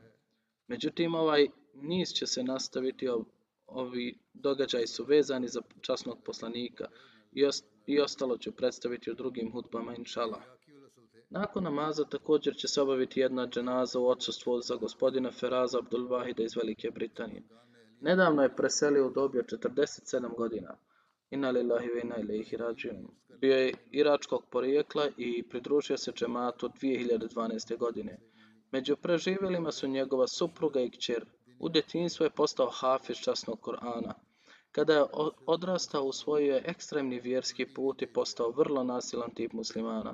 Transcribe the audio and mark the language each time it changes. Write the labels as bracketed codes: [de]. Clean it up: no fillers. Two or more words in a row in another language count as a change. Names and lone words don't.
[bs] Međutim, ovaj niz će se nastaviti, ovi događaji su vezani za časnog poslanika i ostalo ću predstaviti u drugim hutbama, inšallah. Nakon namaza također će se obaviti jedna dženaza u odsustvu za gospodina Feraza Abdul Wahida iz Velike Britanije. Nedavno je preselio u dobi od 47 godina. [ar] إنا لله وإنا إليه راجعون. [bs] Bio je iračkog porijekla i pridružio se džematu 2012. godine. Među preživjelima su njegova supruga i kćer. U djetinjstvu je postao hafiz časnog Kur'ana. Kada je odrastao, usvojio je ekstremni vjerski put i postao vrlo nasilan tip muslimana.